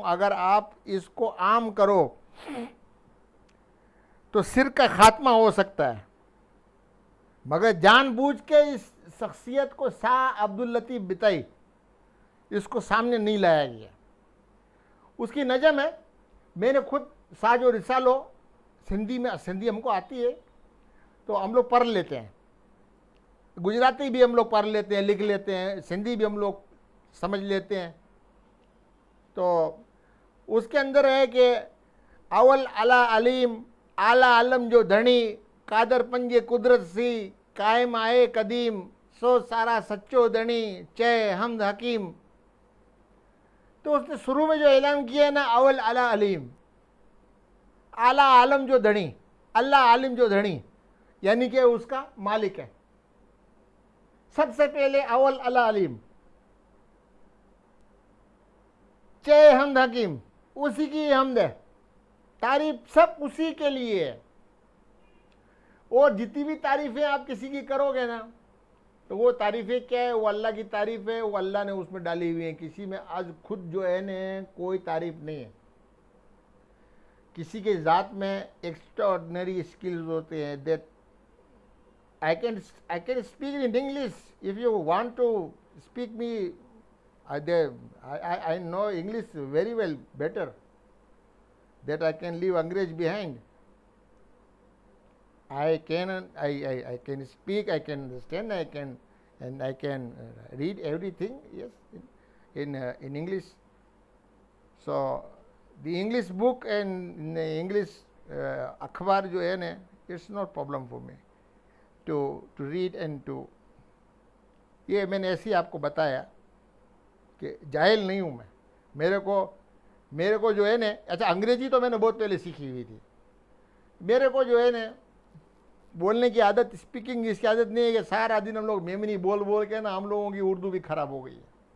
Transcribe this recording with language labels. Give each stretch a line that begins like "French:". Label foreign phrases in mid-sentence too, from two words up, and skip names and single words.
Hindi: अगर आप इसको आम करो तो सिर का खात्मा हो सकता है, मगर जानबूझ के इस शख्सियत को शाह अब्दुल लतीफ़ बिताई इसको सामने नहीं लाया गया। उसकी नज़म है, मैंने खुद साजो रिसालो सिंधी में, सिंधी हमको आती है तो हम लोग पढ़ लेते हैं, गुजराती भी हम लोग पढ़ लेते हैं, लिख लेते हैं, सिंधी भी हम लोग समझ लेते हैं। तो उसके अंदर है कि
Sindhi: अवल अला अलीम आला आलम जो धनी, कादर पंजे कुदरत सी कायम आए कदीम, सो सारा सच्चो धनी चे हमद हकीम।
Hindi: तो उसने शुरू में जो ऐलान किया है ना,
Sindhi: अवल अला अलीम, आला आलम जो धनी,
Hindi: अल्लाह आलिम जो धनी, यानी कि उसका मालिक है। सबसे पहले
Sindhi: अवल अला अलीम, चे हमद हकीम,
Hindi: उसी की हमद है, तारीफ सब उसी के लिए है। और जितनी भी तारीफें आप किसी की करोगे ना, तो वो तारीफें क्या है, वो अल्लाह की तारीफ है, वो अल्लाह ने उसमें डाली हुई है। किसी में आज खुद जो है न कोई तारीफ नहीं है। किसी के ज़ात में
English: extraordinary skills
Hindi: होते हैं।
English: दैट I can speak in English if you want to speak me. I know English very well, better, that I can leave Angrez behind. I can speak, I can understand, I can read everything, yes, in English. So the English book and English
Hindi: अखबार जो है ना,
English: it's not problem for me to read and to,
Hindi: ये मैंने ऐसे ही आपको बताया कि जाहिल नहीं हूँ मैं। मेरे को जो है ना, अच्छा अंग्रेजी तो मैंने बहुत पहले सीखी हुई थी। मेरे को जो है ना बोलने की आदत, स्पीकिंग इसकी आदत नहीं है कि सारा दिन हम लोग मेमनी बोल बोल के ना हम लोगों की उर्दू भी खराब हो गई है।